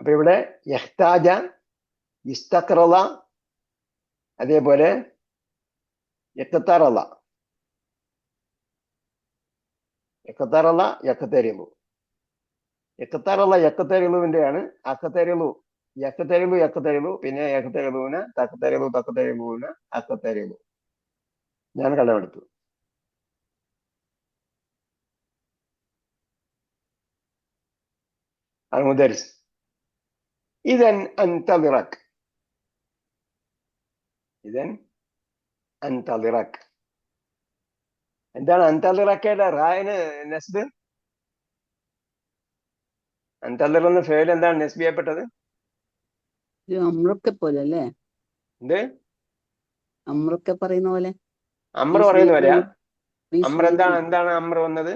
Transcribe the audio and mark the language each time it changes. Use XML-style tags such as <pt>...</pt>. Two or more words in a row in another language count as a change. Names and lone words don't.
<ml>അപ്പൊ ഇവിടെ</ml> <ar>يحتاج استقرض,</ar> <ml>അതേപോലെ</ml> <ar>يقترض يقترض يقترض.</ar> <ml>യഖ്തറള യഖ്തരിളുവിന്റെയാണ്</ml> <ar>أقترض يقترض يقترض,</ar> <ml>പിന്നെ യഖ്തരിളുവിന് തഖ്തരിളു തഖ്തരിളുവിന് അഖ്തരിളു. ഞാൻ കടമെടുത്തു.</ml> <ar>المدرس إذن أنتظرك. إذن أنتظرك.</ar> <ml>എന്താണ് അന്തളിറക്കയുടെ റായിന് നെസ്ബ്? അന്തളിർ എന്ന ഫേൽ എന്താണ് നെസ്ബ് ചെയ്യപ്പെട്ടത്? അമ്രൊക്കെ പോലെ അല്ലേ? എന്ത് അമ്രൊക്കെ പറയുന്ന പോലെ. അമ്ര പറയുന്ന പോലെയാ? അമ്ര എന്താണ് അമ്ര വന്നത്?</ml>